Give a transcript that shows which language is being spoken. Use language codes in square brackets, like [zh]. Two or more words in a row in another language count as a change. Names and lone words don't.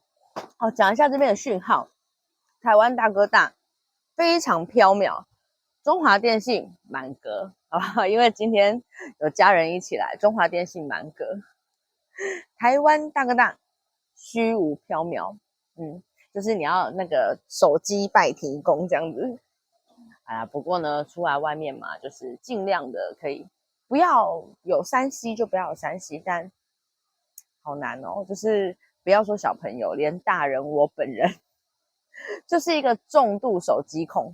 [zh] 講一下這邊的訊號，台灣大哥大非常飄渺，中華電信滿格，好不好？因為今天有家人一起來，中華電信滿格，台灣大哥大虛無縹緲，就是你要那個手機拜天公這樣子。不過呢，出來外面嘛，就是盡量的可以不要有3C就不要有3C，但好難哦，就是不要說小朋友，連大人我本人就是一個重度手機控。